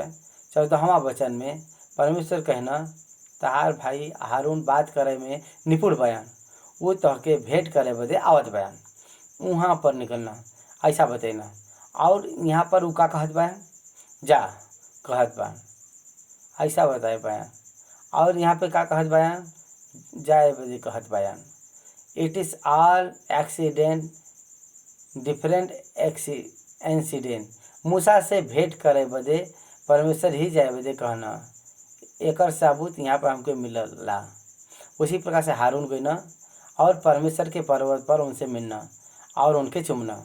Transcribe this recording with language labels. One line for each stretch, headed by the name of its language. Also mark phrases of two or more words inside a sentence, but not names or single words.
Bhojpuri: 14वां वचन में परमेश्वर कहना, तहार भाई हारून बात करे में निपुण बयान, वो तहके भेंट करे बदे आवत बयान, वहाँ पर निकलना ऐसा बतेना। और यहाँ पर उ का कहत बा, जा कहत बा, ऐसा बताए बयान। और यहाँ पे का कहत बयान, जाए बदे कहत बयान।
English: it is all accident, different incident.
Bhojpuri: मूसा से भेंट करे बदे परमेश्वर ही जाए बदे कहना, एकर सबूत यहाँ पर हमको मिलला। उसी प्रकार से हारून गईना और परमेश्वर के पर्वत पर उनसे मिलना और उनके चुमना।